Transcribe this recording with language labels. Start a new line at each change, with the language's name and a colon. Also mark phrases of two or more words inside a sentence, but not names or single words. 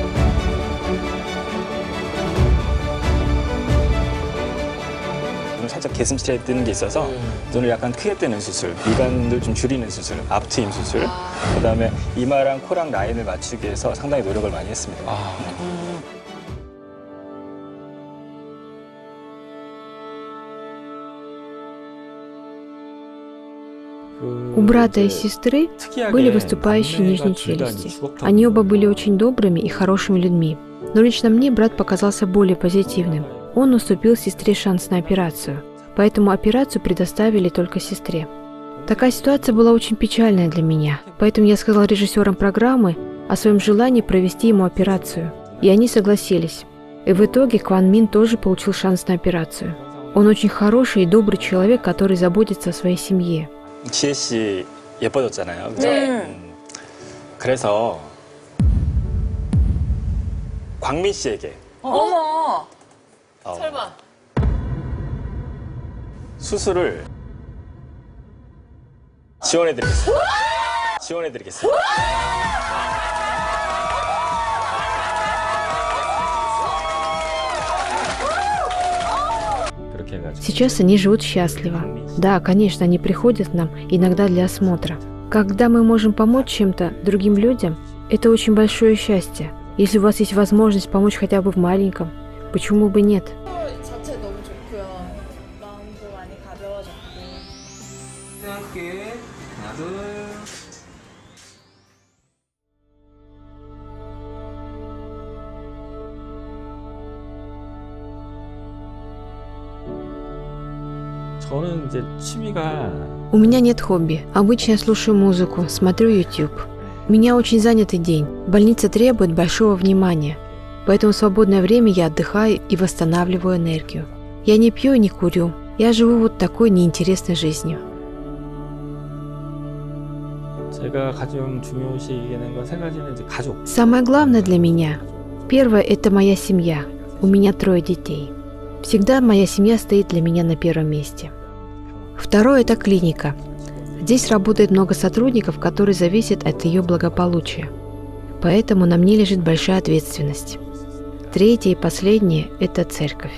Korean: 살짝 개슴살이 뜨는 게 있어서 눈을 약간 크게 뜨는 수술, 미간을 좀 줄이는 수술, 앞트임 수술, 그다음에 이마랑 코랑 라인을 맞추기 위해서 상당히 노력을 많이 했습니다.
Russian: У брата и сестры были выступающие нижние челюсти. Они оба были очень добрыми и хорошими людьми. Но лично мне брат показался более позитивным. Он уступил сестре шанс на операцию. Поэтому операцию предоставили только сестре. Такая ситуация была очень печальная для меня. Поэтому я сказал режиссерам программы о своем желании провести ему операцию. И они согласились. И в итоге Кван Мин тоже получил шанс на операцию. Он очень хороший и добрый человек, который заботится о своей семье.
Korean: 지혜 씨 예뻐졌잖아요. 그죠? 그래서 광민 씨에게 어머! 설마. 수술을 지원해드리겠습니다. 지원해드리겠습니다.
Russian: Сейчас они живут счастливо. Да, конечно, они приходят к нам иногда для осмотра. Когда мы можем помочь чем-то другим людям, это очень большое счастье. Если у вас есть возможность помочь хотя бы в маленьком, почему бы нет?
Korean: 자체 너무 좋고요. 마음도 많이 가벼워졌고. 할게. 하나, 둘. 저는 이제 취미가
Russian: У меня нет хобби. Обычно я слушаю музыку, смотрю YouTube. У меня очень занятый день. Больница требует большого внимания. Поэтому в свободное время я отдыхаю и восстанавливаю энергию. Я не пью и не курю. Я живу вот такой неинтересной жизнью.
Korean: 제가 가장 중요시 여기는 건 세 가지는 이제 가족.
Russian: Самое главное для меня. Первое – это моя семья. У меня 3 детей. Всегда моя семья стоит для меня на первом месте. Второе – это клиника. Здесь работает много сотрудников, которые зависят от ее благополучия. Поэтому на мне лежит большая ответственность. Третье и последнее – это церковь.